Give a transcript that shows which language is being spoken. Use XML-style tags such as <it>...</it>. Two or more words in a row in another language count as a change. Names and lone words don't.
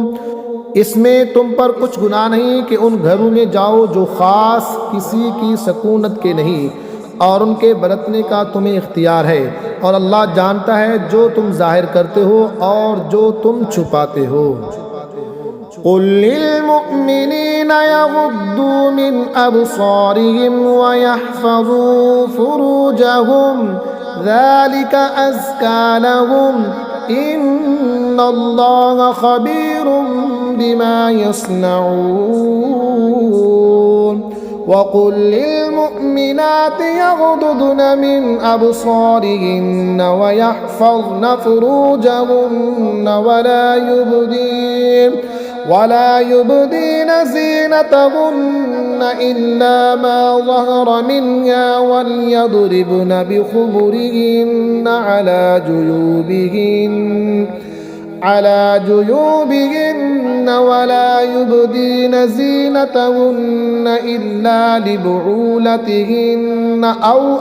<ur>اس میں تم پر کچھ گناہ نہیں کہ ان گھروں میں جاؤ جو خاص کسی کی سکونت کے نہیں، اور ان کے برتنے کا تمہیں اختیار ہے، اور اللہ جانتا ہے جو تم ظاہر کرتے ہو اور جو تم چھپاتے ہو.</ur> <ar>قل للمؤمنين يغضوا من أبصارهم ويحفظوا فروجهم ذلك أزكى لهم إن الله خبير بما يصنعون وقل للمؤمنات يغضضن من أبصارهن ويحفظن فروجهن ولا يبدين زينتهن إلا ما ظهر منها وليضربن بخمرهن على جيوبهن ولا يبدين زينتهن إلا لبعولتهن أو</ar>